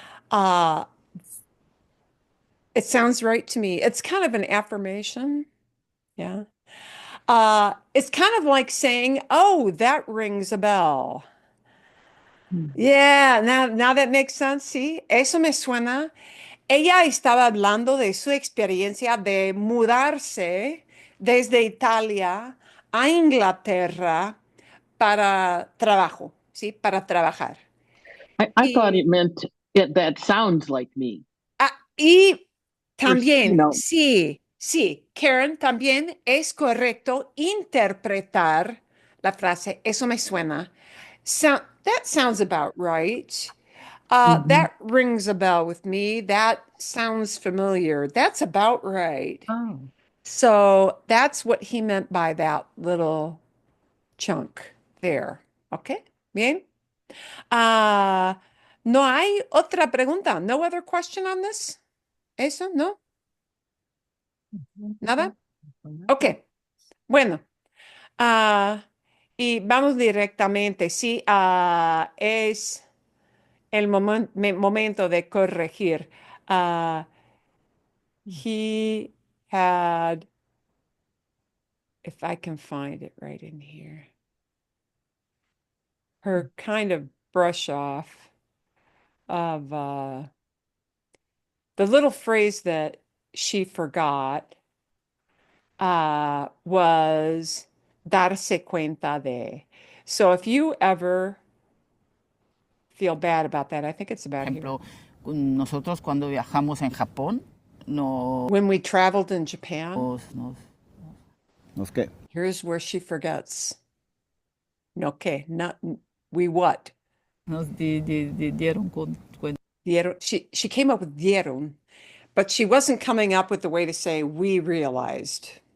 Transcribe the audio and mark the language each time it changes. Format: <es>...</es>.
<en>Uh, it sounds right to me. It's kind of an affirmation. Yeah. It's kind of like saying, oh, that rings a bell. Mhm. Yeah, now that makes sense,</en> <es>sí. Eso me suena. Ella estaba hablando de su experiencia de mudarse desde Italia a Inglaterra para trabajo, ¿sí? Para trabajar.</es> <en>I thought</en> <es>Y,</es> <en>it meant it, that sounds like me.</en> <es>y</es> <en>Or,</en> <es>también, sí, sí, Karen, también es correcto interpretar la frase, eso me suena.</es> <en>That sounds about right. Mhm. That rings a bell with me. That sounds familiar. That's about right. Oh. So that's what he meant by that little chunk there. Okay, bien.</en> <es>Ah, no hay otra pregunta.</es> <en>No other question on this?</en> <es>¿Eso? ¿No? ¿Nada? Ok. Bueno. Ah, y vamos directamente. Sí, es el momento de corregir.</es> <en>He had, if I can find it right in here, her kind of brush off of the little phrase that she forgot was</en> <es>darse cuenta de.</es> <en>So if you ever feel bad about that, I think it's about here.</en> <es>Ejemplo, nosotros cuando viajamos en Japón, nos,</es> <en>When we traveled in Japan,</en> <es>nos, ¿Nos qué?</es> <en>here's where she forgets.</en> <es>No que,</es> <en>not we what?</en> <es>nos dieron cuenta. Dieron.</es> <en>She came up with dieron, but she wasn't coming up with the way to say we realized.</en>